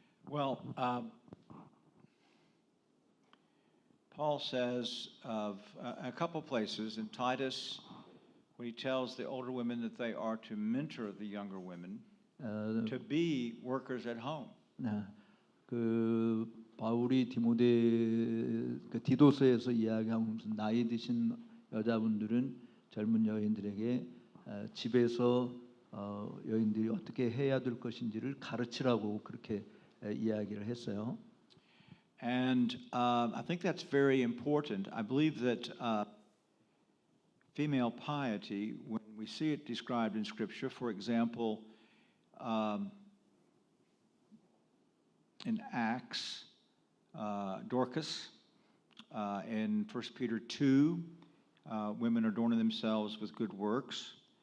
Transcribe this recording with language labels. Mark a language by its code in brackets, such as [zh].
[en] Well, Paul says of a couple places in Titus, when he tells the older women that they are to mentor the younger women, to be workers at home. [ko] 네, 그 바울이 그 디도서에서 이야기하면서 나이 드신 여자분들은 젊은 여인들에게 집에서 여인들이 어떻게 해야 될 것인지를 가르치라고 그렇게 이야기를 했어요. [en] And I think that's very important. I believe that female piety, when we see it described in Scripture, for example, in Acts, Dorcas, in 1 Peter 2, women adorning themselves with good works.